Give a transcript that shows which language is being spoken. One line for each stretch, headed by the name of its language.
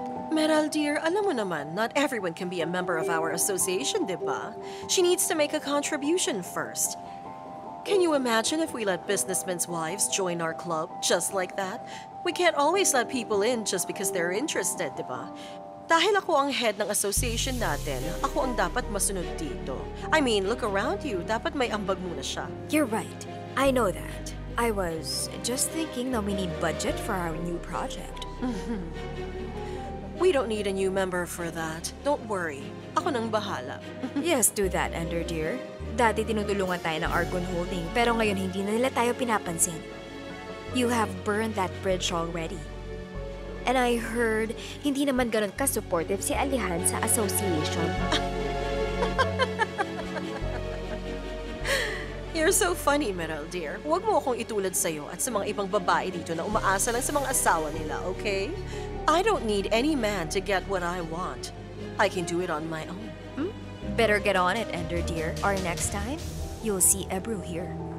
English: Meral, dear,
Filipino: alam mo naman,
English: not everyone can be a member of our association,
Filipino: di ba?
English: She needs to make a contribution first. Can you imagine if we let businessmen's wives join our club just like that? We can't always let people in just because they're interested,
Filipino: di ba? Dahil ako ang head ng association natin, ako ang dapat masunod dito.
English: I mean, look around you.
Filipino: Dapat may ambag muna siya.
English: You're right. I know that. I was just thinking that we need budget for our new project. We don't need a new member for that. Don't worry.
Filipino: Ako nang bahala.
English: Yes, do that,
Filipino: Ender, dear. Dati tinutulungan tayo ng Argon Holding, pero ngayon hindi na nila tayo pinapansin.
English: You have burned that bridge already. And I heard,
Filipino: hindi naman ganun ka-supportive si Alihan sa association.
English: You're so funny, Meral, dear.
Filipino: Huwag mo akong itulad sa'yo at sa mga ibang babae dito na umaasa lang sa mga asawa nila, okay?
English: I don't need any man to get what I want. I can do it on my own. Better get on it, Ender, dear. Or next time, you'll see Ebru here.